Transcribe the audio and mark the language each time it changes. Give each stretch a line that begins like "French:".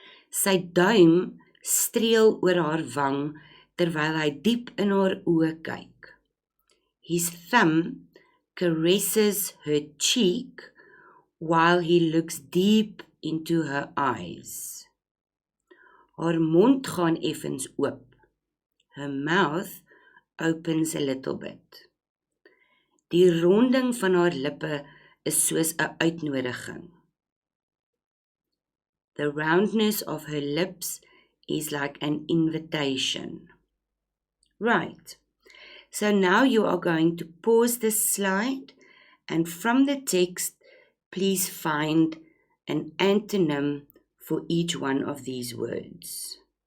Afrikaans: Sy duim streel oor haar wang, terwyl hy diep in haar oë kyk.
English: His thumb caresses her cheek, while he looks deep into her eyes.
Afrikaans: Haar mond gaan effens oop.
English: Her mouth opens a little bit.
Afrikaans: Die ronding van haar lippe is soos 'n uitnodiging.
English: The roundness of her lips is like an invitation. Right. So now you are going to pause this slide, and from the text, please find an antonym for each one of these words.